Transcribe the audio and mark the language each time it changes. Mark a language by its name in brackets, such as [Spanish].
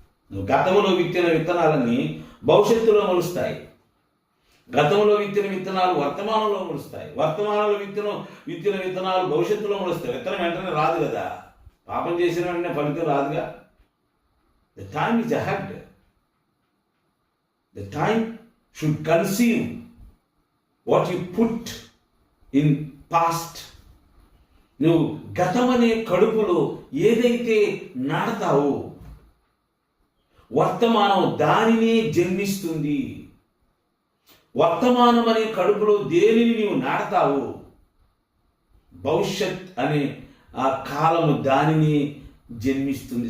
[Telugu] నువ్వు గతంలో విత్తిన విత్తనాలన్నీ భవిష్యత్తులో మొలుస్తాయి. గతంలో విత్తిన విత్తనాలు వర్తమానంలో మొలుస్తాయి. వర్తమానంలో విత్తిన విత్తనాలు భవిష్యత్తులో మొలుస్తాయి. విత్తనం వెంటనే రాదు కదా, పాపం చేసిన వెంటనే ఫలితం రాదుగా. [English] The time is ahead. The time should conceive what you put in past. [Telugu] నువ్వు గతమనే కడుపులో ఏదైతే నాటుతావో వర్తమానం దానినే జన్మిస్తుంది. వర్తమానం అనే కడుపులో దేనిని నీవు నాటుతావో భవిష్యత్ అనే ఆ కాలము దానిని జన్మిస్తుంది.